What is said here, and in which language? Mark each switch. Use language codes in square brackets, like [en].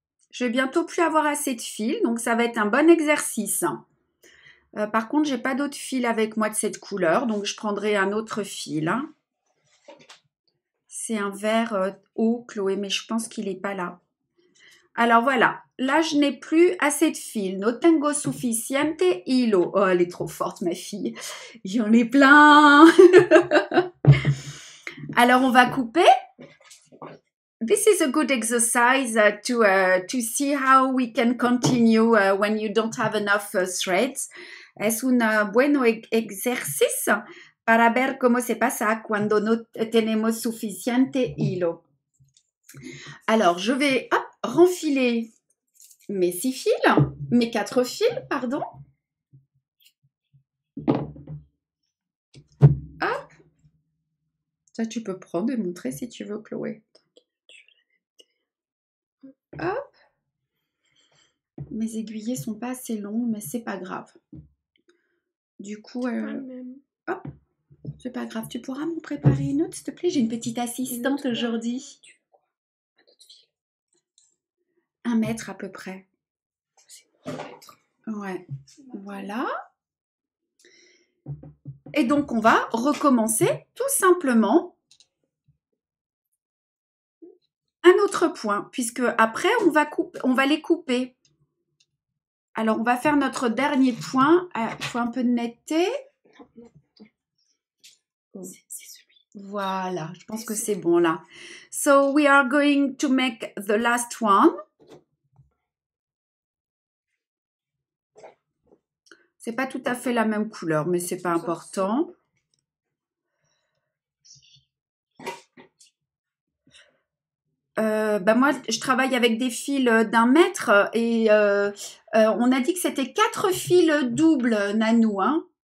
[fr] Je vais bientôt plus avoir assez de fil, donc ça va être un bon exercice. Par contre, j'ai pas d'autre fil avec moi de cette couleur, donc je prendrai un autre fil. C'est un vert haut, Chloé, mais je pense qu'il n'est pas là. Alors voilà, là je n'ai plus assez de fil. [es] No tengo suficiente hilo. [fr] Oh, elle est trop forte, ma fille. J'en ai plein. Alors on va couper. [en] This is a good exercise to see how we can continue when you don't have enough threads. [es] Es un buen ejercicio para ver cómo se pasa cuando no tenemos suficiente hilo. [fr] Alors, je vais renfiler mes 6 fils, mes 4 fils, pardon. Hop. Ça, tu peux prendre et montrer si tu veux, Chloé. Hop. Mes aiguillets sont pas assez longs, mais c'est pas grave. Du coup, hop, c'est pas grave. Tu pourras m'en préparer une autre, s'il te plaît? J'ai une petite assistante aujourd'hui. 1 mètre à peu près. Ouais, voilà. Et donc, on va recommencer tout simplement un autre point, puisque après, on va les couper. Alors, on va faire notre dernier point. Il faut un peu de netteté. C'est celui. Voilà, je pense que c'est bon là. [en] So, we are going to make the last one. [fr] C'est pas tout à fait la même couleur, mais c'est pas important. Moi, je travaille avec des fils d'1 mètre et on a dit que c'était 4 fils doubles, Nanou, hein.